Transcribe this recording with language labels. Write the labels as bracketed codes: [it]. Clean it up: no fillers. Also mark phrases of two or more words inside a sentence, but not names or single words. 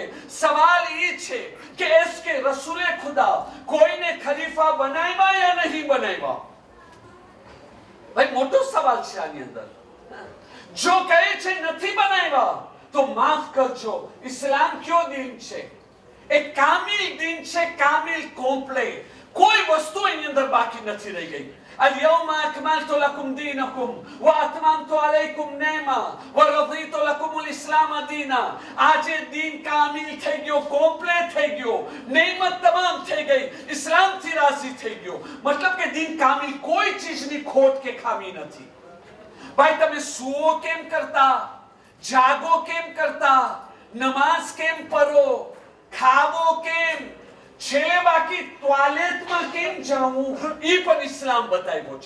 [gu] સવાલ એ છે કે એસકે રસૂલે ખુદા કોઈને ખલીફા બનાવ્યા યા નહીં બનાવ્યા? ભાઈ મોટો સવાલ છે આની અંદર. જો કહે છે નથી બનાવ્યા તો માફ કરજો, ઇસ્લામ કયો દીન છે? એક કામિલ દીન છે, કામિલ કોમ્પ્લેટ. કોઈ વસ્તુ એની અંદર બાકી નથી રહી ગઈ. [ar] اليوم أكملت لكم دينكم وأتممت عليكم نعمة ورضيت لكم الإسلام دينا. [gu] આજે દીન કામિલ થઈ ગયો, કોમ્પ્લેટ થઈ ગયો, નેમત તમામ થઈ ગઈ, ઇસ્લામ થી રાજી થઈ ગયો. મતલબ કે દીન કામિલ કોઈ ચીજની ખોટ કે ખામી નથી. ભાઈ તમે સુઓ કેમ કરતા, જાગો કેમ કરતા, નમાઝ કેમ પઢો, ખાવો કેમ, છેલ્લે બાકી ટોયલેટમાં કેમ જવું એ પણ ઇસ્લામ બતાવ્યો છે.